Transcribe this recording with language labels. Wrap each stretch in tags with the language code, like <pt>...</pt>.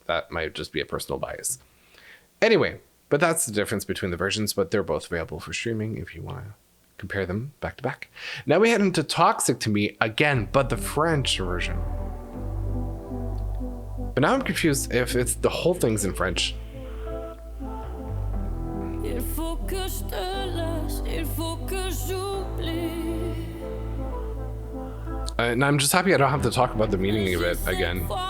<en>That might just be a personal bias. Anyway, but that's the difference between the versions, but they're both available for streaming if you want to compare them back to back. Now we head into Toxic to Me again, but the French version. But now I'm confused if it's the whole thing's in French.</en> <fr>Il faut que je te laisse, il faut que j'oublie.</fr> <en>And I'm just happy I don't have to talk about the meaning of it again.</en>